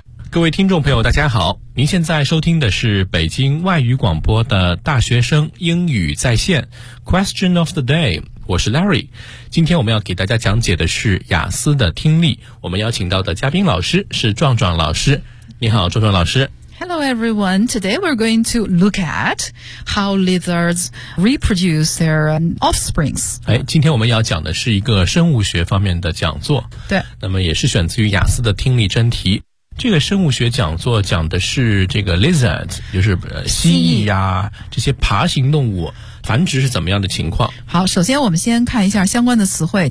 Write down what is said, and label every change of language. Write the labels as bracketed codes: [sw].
[zh] 各位听众朋友大家好，您现在收听的是北京外语广播的大学生英语在线 Question of the day， 我是 Larry。今天我们要给大家讲解的是雅思的听力，我们邀请到的嘉宾老师是壮壮老师。你好壮壮老师。 [en] Hello everyone, today we're going to look at how lizards reproduce their offsprings。 [zh] 今天我们要讲的是一个生物学方面的讲座。对，那么也是选自于雅思的听力真题。这个生物学讲座讲的是这个 lizard， 就是蜥蜴呀、这些爬行动物繁殖是怎么样的情况。好，首先我们先看一下相关的词汇。